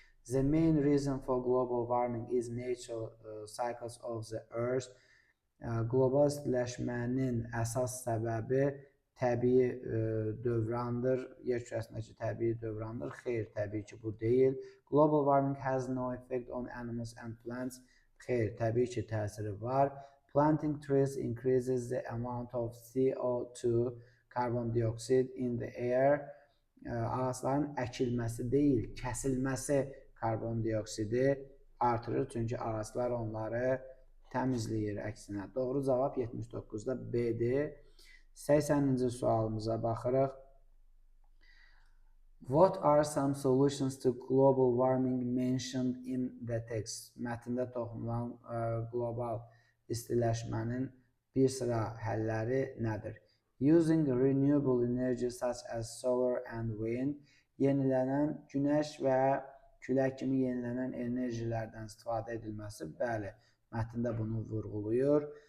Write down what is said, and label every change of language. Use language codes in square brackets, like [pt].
[en] The main reason for global warming is natural cycles of the earth. [az] Qlobal istiləşmənin əsas səbəbi təbii dövrandır. Yer kürəsindəki təbii dövrandır. Xeyr, təbii ki, bu deyil. [en] Global warming has no effect on animals and plants. [az] Xeyr, təbii ki, təsiri var. [en] Planting trees increases the amount of CO2, carbon dioxide in the air. [az] Ağacların əkilməsi deyil, kəsilməsi karbon dioksidi artırır. Çünki ağaclar onları təmizləyir əksinə. Doğru cavab 79-da B-dir. 80-ci sualımıza baxırıq. [en] What are some solutions to global warming mentioned in the text? [az] Mətndə toxunulan qlobal istiləşmənin bir sıra həlləri nədir? [en] using renewable energy such as solar and wind, [az] yenilənən günəş və külək kimi yenilənən enerjilərdən istifadə edilməsi, bəli, mətndə bunu vurğulayır.